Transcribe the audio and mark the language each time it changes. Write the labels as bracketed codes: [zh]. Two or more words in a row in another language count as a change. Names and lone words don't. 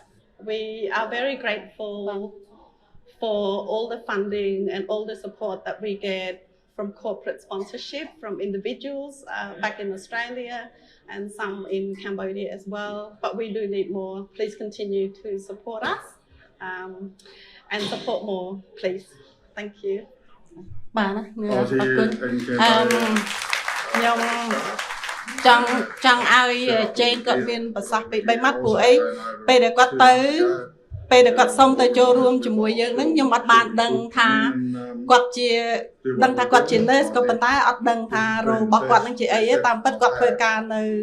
[en] We are very grateful for all the funding and all the support that we get from corporate sponsorship, from individuals back in Australia and some in Cambodia as well. But we do need more. Please continue to support us and support more, please. Thank you. [km] បាទណាអរគុណខ្ញុំចង់ឲ្យជេនគាត់មានប្រសាសន៍ពី3ម៉ាត់ព្រោះអីពេលដែលគាត់សុំទៅចូលរួមជាមួយយើងហ្នឹងខ្ញុំអត់បានដឹងថាគាត់ជា nurse ក៏ប៉ុន្តែអត់ដឹងថារោគរបស់គាត់ហ្នឹងជាអីទេតាមពិតគាត់ធ្វើការនៅ